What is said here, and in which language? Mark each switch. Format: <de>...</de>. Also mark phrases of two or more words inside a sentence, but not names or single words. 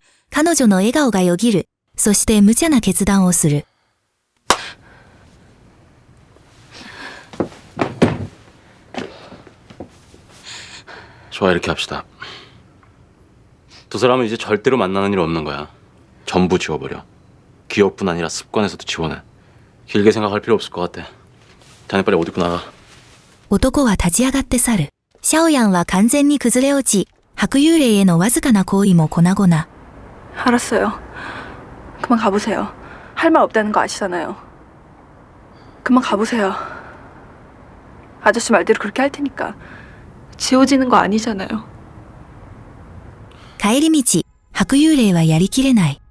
<ja>彼女の笑顔がよぎる。そして無茶な決断をする。</ja> <ko>좋아, 이렇게 합시다. 두 사람은 이제 절대로 만나는 일 없는 거야. 전부 지워버려. 기억뿐 아니라 습관에서도 지워내. 길게 생각할 필요 없을 것 같아. 자네 빨리 옷 입고 나가.</ko> <ja>男は立ち上がって去る。シャオヤンは完全に崩れ落ち、白幽霊へのわずかな行為も粉々。</ja> <ko>알았어요. 그만 가보세요. 할 말 없다는 거 아시잖아요. 그만 가보세요. 아저씨 말대로 그렇게 할 테니까. 지워지는 거 아니잖아요.</ko> <ja>帰り道、白幽霊はやりきれない。</ja>